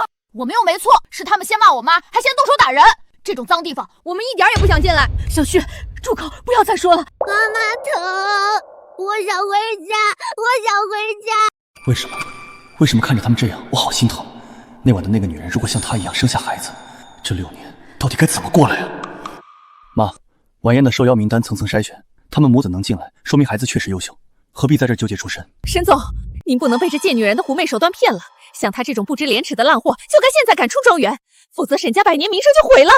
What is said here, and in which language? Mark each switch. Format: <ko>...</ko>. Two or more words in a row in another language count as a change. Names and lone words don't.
<zh>我們又沒錯，是他們先罵我媽，還先動手打人，這種髒地方我們一點也不想進來。小旭，住口，不要再說了。媽媽疼，我想回家，我想回家。為什麼？為什麼看着他們這樣，我好心疼？那晚的那個女人，如果像她一樣生下孩子，這6 年到底該怎麼過來啊？媽，晚宴的受邀名單層層篩選，他們母子能進來，說明孩子確實優秀，何必在這糾結出身？沈總，您不能被這賤女人的狐媚手段騙了，像她這種不知廉恥的爛貨，就該現在趕出莊園，否則沈家百年名聲就毀了。</zh>